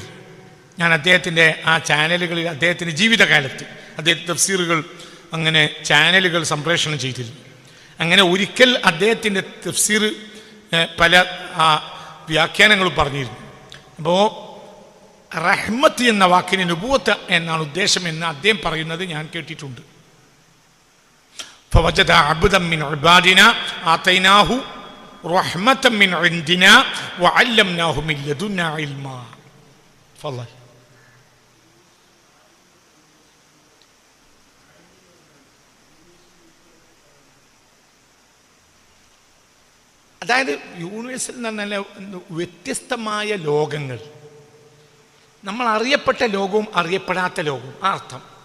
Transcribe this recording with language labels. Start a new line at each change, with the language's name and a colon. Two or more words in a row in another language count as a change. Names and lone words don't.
Malayalam: ഞാൻ അദ്ദേഹത്തിൻ്റെ ആ ചാനലുകളിൽ അദ്ദേഹത്തിൻ്റെ ജീവിതകാലത്ത് അദ്ദേഹത്തിൻ്റെ തഫ്സീറുകൾ അങ്ങനെ ചാനലുകൾ സംപ്രേഷണം ചെയ്തിരുന്നു. അങ്ങനെ ഒരിക്കൽ അദ്ദേഹത്തിൻ്റെ തഫ്സീർ പല വ്യാഖ്യാനങ്ങളും പറഞ്ഞിരുന്നു. അപ്പോൾ റഹ്മത്ത് എന്ന വാക്കിന് നുബുവത്ത് എന്നാണ് ഉദ്ദേശം എന്ന് അദ്ദേഹം പറയുന്നത് ഞാൻ കേട്ടിട്ടുണ്ട്.
Arabic: فوجد عبدا من عبادنا آتيناه رحمة من عندنا وعلمناه من لدنا علما. فضل.
Malayalam: അതായത് യൂണിവേഴ്സിൽ എന്ന് പറഞ്ഞാൽ വ്യത്യസ്തമായ ലോകങ്ങൾ, നമ്മൾ അറിയപ്പെട്ട ലോകവും അറിയപ്പെടാത്ത ലോകവും, ആ അർത്ഥം.